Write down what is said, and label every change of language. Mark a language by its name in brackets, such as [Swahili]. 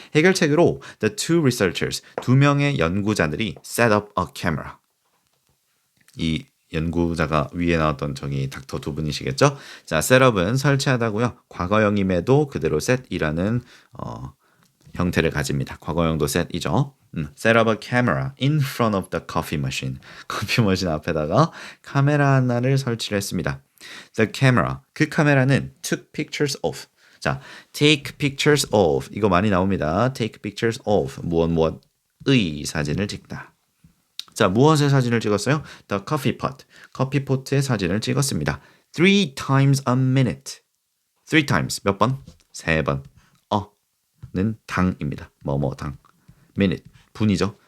[Korean] 해결책으로 [English] the two researchers [Korean] 두 명의 연구자들이 [English] set up a camera [Korean] 이 연구자가 위에 나왔던 저기 닥터 두 분이시겠죠? 자, 셋업은 설치하다고요. 과거형임에도 그대로 set이라는 형태를 가집니다. 과거형도 set이죠. [English] Set up a camera in front of the coffee machine. [Korean] 커피 머신 앞에다가 카메라 하나를 설치를 했습니다. [English] The camera, [Korean] 그 카메라는 [English] took pictures of. [Korean] 자, [English] take pictures of [Korean] 이거 많이 나옵니다. take pictures of 무엇의 사진을 찍다. 자, 무엇의 사진을 찍었어요? [English] The coffee pot. [Korean] 커피포트의 사진을 찍었습니다. [English] 3 times a minute. [Korean] 3 times. 몇 번? 3번. 는 당입니다. 당. minute. 분이죠.